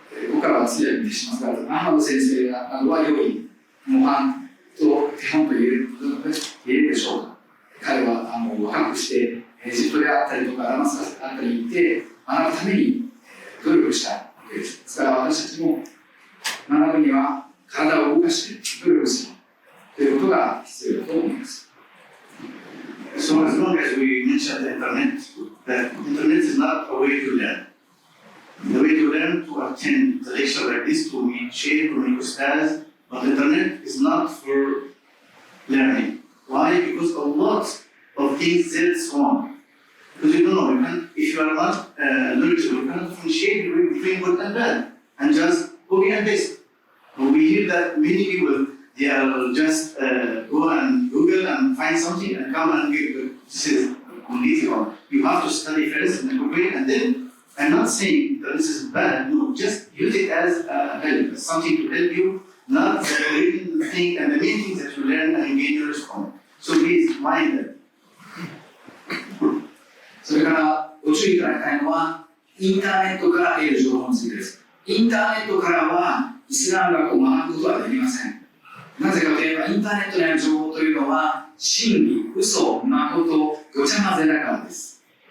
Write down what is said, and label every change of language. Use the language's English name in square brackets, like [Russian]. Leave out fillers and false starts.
[Japanese] ここからは通訳しますが、アハマド先生などは良い模範と手本と言えるでしょうか。彼は若くしてエジプトであったりとかダマスカスであったりに行って学ぶために努力したわけです。ですから私たちも学ぶには体を動かして努力するということが必要だと思います。 [English] So as long as we mention the internet is not a way to learn. The way to learn to attend the lecture like this, to meet Shaykh, to meet Ustaz, but the internet is not for learning. Why? Because a lot of things there is wrong. Because you don't know, if you are not knowledgeable, you cannot differentiate between good and bad, and just copy and paste. We hear that many people, they are just go and Google and find something and come and give this is completely wrong. You have to study first and compare, and then I'm not saying that this is bad. No, just use it as help, something to help you, not reading the thing and the main things that you learn and gain knowledge from. So please mind that. [Japanese] それからご注意いただきたいのは、インターネットから得る情報についてです。インターネットからはイスラム学を学ぶことはできません。なぜかといえば、インターネットにある情報というのは、真理、嘘、誠、ごちゃ混ぜだからです。